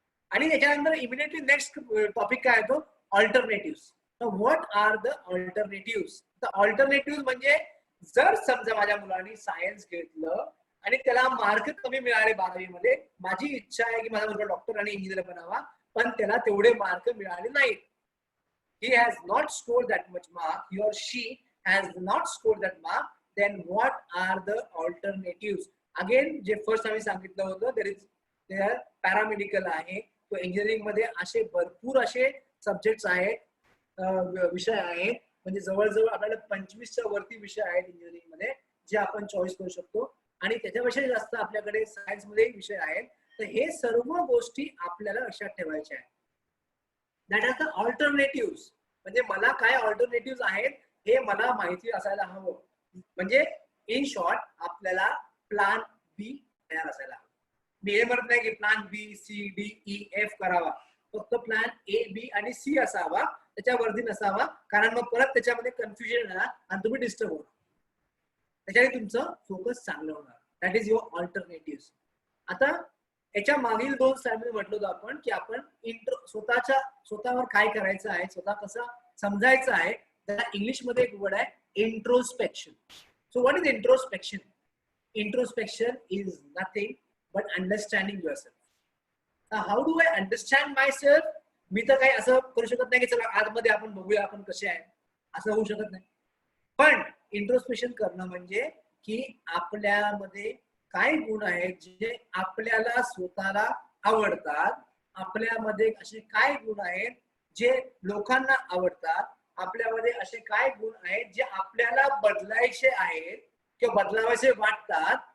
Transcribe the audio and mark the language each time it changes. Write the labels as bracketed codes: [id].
[mr] आणि त्याच्यानंतर immediately next topic काय येतो, alternative. [en] What are the alternative. [mr] The alternative म्हणजे जर समजा माझ्या मुलांनी सायन्स घेतलं आणि त्याला मार्क कमी मिळाले 12वी मध्ये, माझी इच्छा आहे की माझा मुलगा डॉक्टर आणि इंजिनियर बनावा, पण त्याला तेवढे मार्क मिळाले नाहीत. [en] he has not scored that much mark, he or she has not scored that mark, then what are the alternatives? [mr] Again, जे फर्स्ट आम्ही सांगितलं होतं, there पॅरामेडिकल आहे, तो इंजिनिअरिंग मध्ये असे भरपूर असे सब्जेक्ट्स आहेत, विषय आहेत, म्हणजे जवळजवळ आपल्याला 25च्या वरती विषय आहेत इंजिनिअरिंग मध्ये जे आपण चॉईस करू शकतो, आणि त्याच्यापेक्षा जास्त आपल्याकडे सायन्स मध्ये विषय आहेत. तर हे सर्व गोष्टी आपल्याला लक्षात ठेवायच्या आहेत. [en] That are the alternative. [mr] म्हणजे मला काय ऑल्टरनेटिव्ह आहेत हे मला माहिती असायला हवं. म्हणजे इन शॉर्ट आपल्याला प्लॅन बी तयार असायला हवं. मी हे म्हणत नाही की प्लॅन बी, सी, डी, ई, एफ करावा, फक्त प्लॅन ए, बी आणि सी असावा, त्याच्यावरती नसावा, कारण मग परत त्याच्यामध्ये कन्फ्युजन येणार आणि तुम्ही डिस्टर्ब होणार. त्याच्याने तुमचं फोकस चांगलं होणार. [en] That is your alternative. [mr] आता याच्या मागील 2 स्लाइडमध्ये म्हटलं होतं आपण की आपण स्वतःवर काय करायचं आहे, स्वतः कसं समजायचं आहे. त्याला इंग्लिशमध्ये एक वर्ड आहे introspection. [en] So what is introspection? Introspection is nothing but understanding yourself. How do I understand my self? [mr] मी तर काही असं करू शकत नाही की चला आतमध्ये आपण बघूया आपण कसे आहे, असं होऊ शकत नाही. पण इंट्रोस्पेक्शन करणं म्हणजे की आपल्यामध्ये काय गुण आहेत जे आपल्याला स्वतःला आवडतात, आपल्यामध्ये असे काय गुण आहेत जे लोकांना आवडतात, आपल्यामध्ये असे काय गुण आहेत जे आपल्याला बदलायचे आहेत किंवा बदलावायचे वाटतात,